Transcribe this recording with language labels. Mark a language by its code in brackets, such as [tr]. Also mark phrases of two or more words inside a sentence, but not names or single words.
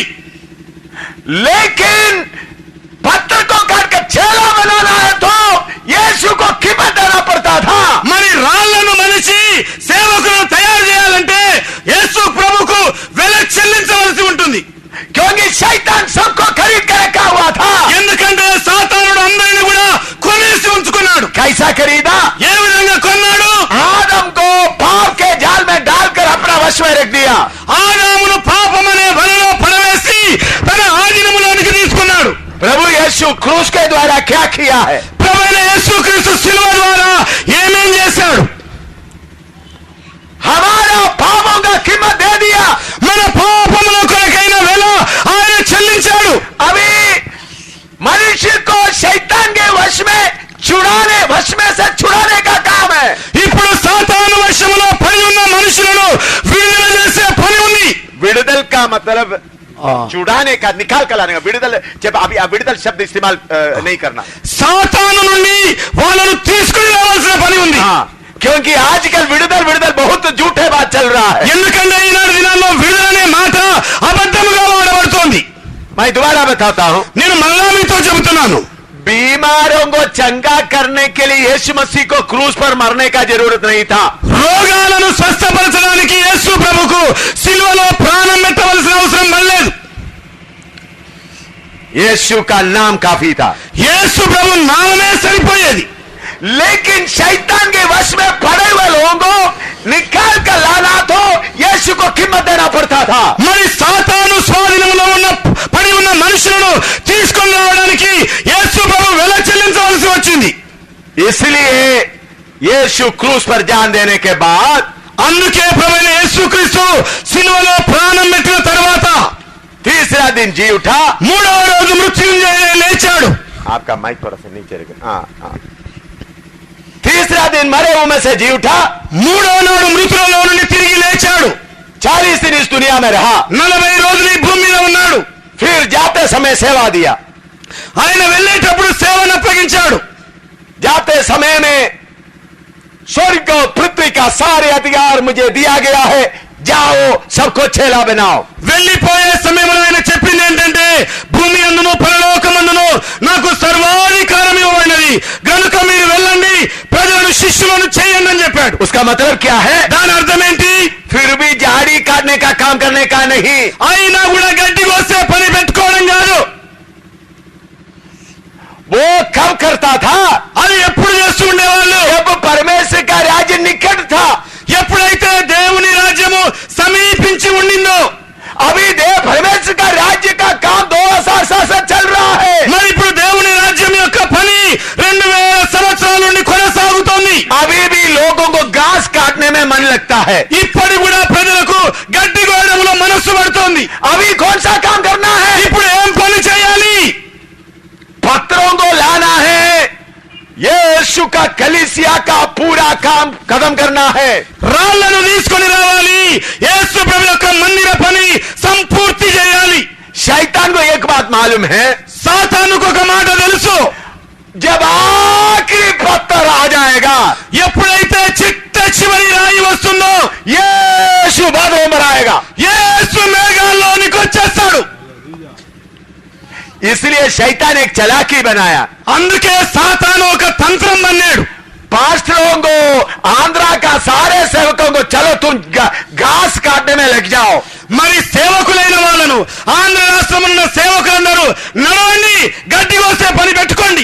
[hi] लेकिन पत्थर को काटकर चेला बनाना है तो यीशु को कीमत देना पड़ता था। [te] మరి రాళ్లను మనిషి సేవకులను తయారు చేయాలంటే యేసు ప్రభుకు వెల చెల్లించవలసి ఉంటుంది. [hi] क्योंकि शैतान सबको खरीद कर रखा हुआ था। [te] ఎందుకంటే సాతానుడు అందరిని కూడా కొనేసి ఉంచుకున్నాడు. [hi] कैसा खरीदा? [te] ఏ విధంగా కొన్నాడు? [hi] आदम को पाप के जाल में डालकर अपना वश में रख दिया। [te] ఆదామును పాపమనే వలలో పడవేసి తన ఆధీనములోనికి తీసుకున్నాడు. [hi] प्रभु यीशु क्रूस के द्वारा क्या किया है? [te] ప్రభువైన యేసుక్రీస్తు సిలువ ద్వారా ఏమేం చేశాడు? [hi] हमारा पापों का कीमत दे दिया। [te] మన పాపముల కొరకైన వెల ఆయన చెల్లించాడు. [hi] अभी मनुष्य को शैतान के वश में से छुड़ाने का काम है। [te] ఇప్పుడు సాతాను వశములో పడి ఉన్న మనుషులను విడుదల చేసే పని ఉంది. [hi] विడుదల का मतलब छुड़ाने का, निकाल कर लाने का। विడుదల जब अभी विడుదల शब्द इस्तेमाल नहीं करना। [te] సాతాను నుండి వాళ్ళను తీసుకుని రావాల్సిన పని ఉంది. [hi] क्योंकि आजकल विడుదల बहुत झूठे बात चल रहा है। [te] ఎందుకంటే ఈనాడు దినాల్లో విడుదలనే మాట అబద్ధముగా వాడబడుతోంది. [hi] मैं दोबारा बताता हूँ। [te] నేను మళ్ళా మీతో చెబుతున్నాను. [hi] बीमारों को चंगा करने के लिए यीशु मसीह को क्रूस पर मरने का जरूरत नहीं था। [te] రోగాలను స్వస్థపరచడానికి యేసు ప్రభుకు సిలువలో ప్రాణం పెట్టవలసిన అవసరం లేదు. [hi] यीशु का नाम काफी था। [te] యేసు ప్రభు నామమే సరిపోయేది. [hi] लेकिन शैतान के वश में पड़े हुए लोगों को निकाल कर लाना तो यीशु को कीमत देना पड़ता था। [te] మరి సాతాను స్వాధీనంలో పడి ఉన్న మనుషులను తీసుకొని రావడానికి యేసు ప్రభు వెల చెల్లించవలసి వచ్చింది. [hi] इसलिए यीशु क्रूस पर जान देने के बाद [te] అందుకే ప్రభువైన యేసుక్రీస్తు సిలువలో ప్రాణం పెట్టిన తర్వాత [hi] तीसरा दिन जी उठा। [te] మూడవ రోజు మృత్యుంజయుడై లేచాడు. [hi] आपका माइक थोड़ा सा नीचे रखना। तीसरा दिन मरे हुए में से जी उठा। [te] మూడవ నాడు మృతులలో నుండి తిరిగి లేచాడు. [hi] 40 दिन इस दुनिया में रहा। [te] 40 రోజులు ఈ భూమి మీద ఉన్నాడు. [hi] फिर जाते समय सेवा दिया। [te] ఆయన వెళ్ళేటప్పుడు సేవను అప్పగించాడు. [hi] जाते समय में स्वर्ग और पृथ्वी का सारे अधिकार मुझे दिया गया है, जाओ सबको चेला बनाओ। [te] వెళ్ళిపోయే సమయంలో ఆయన చెప్పింది ఏంటంటే భూమి అందును పరలోకమందును నాకు సర్వాధికారం ఇవ్వబడినది గనుక మీరు వెళ్ళండి ప్రజలను శిష్యులను చేయండి అని చెప్పాడు. [hi] उसका मतलब क्या है? [te] దాని అర్థం ఏంటి? [hi] फिर भी झाड़ी काटने का काम करने का नहीं। [te] అయినా కూడా గడ్డి కోసే పని పెట్టుకోవడం కాదు. [hi] वो कब करता था? [te] అది ఎప్పుడు చేస్తూ ఉండేవాళ్ళు? [hi] जब परमेश्वर का राज्य निकट था। [te] ఎప్పుడైతే దేవుని రాజ్యము సమీపించి ఉండిందో. [hi] अभी देव परमेश्वर का राज्य का काम 2000 साल से चल रहा है। [te] మరి ఇప్పుడు దేవుని రాజ్యం యొక్క పని 2000 సంవత్సరాల నుండి కొనసాగుతోంది. [hi] अभी भी लोगों को घास काटने में मन लगता है। [te] ఇప్పటి కూడా ప్రజలకు గడ్డి కోయడంలో మనస్సు పడుతోంది. [hi] अभी कौन सा काम करना है? [te] ఇప్పుడు ఏం పని చేయాలి? [hi] पत्थरों को लाना है। यीशु का कलीसिया का पूरा काम खत्म करना है। [te] రాళ్లను తీసుకొని రావాలి. యేసు ప్రభు యొక్క మందిర పని సంపూర్తి చేయాలి. [hi] शैतान को एक बात मालूम है, [te] సాతానుకు ఒక మాట తెలుసు. [hi] जब आखिरी पत्थर आ जाएगा, [te] ఎప్పుడైతే చిట్ట చివరి రాయి వస్తుందో [hi] यीशु बादलों में आएगा। [te] యేసు మేఘాల్లోనికి వచ్చేస్తాడు. [hi] इसलिए शैतान एक चालाकी बनाया। [te] అందుకే సాతాను ఒక తంత్రం పన్నాడు. [hi] पास्टरों को, आंध्रा का सारे सेवकों को, चलो तुम घास काटने में लग जाओ। [te] మరి సేవకులైన వాళ్ళను ఆంధ్ర రాష్ట్రంలో ఉన్న సేవకులందరూ నడవండి గడ్డి కోసే పని పెట్టుకోండి.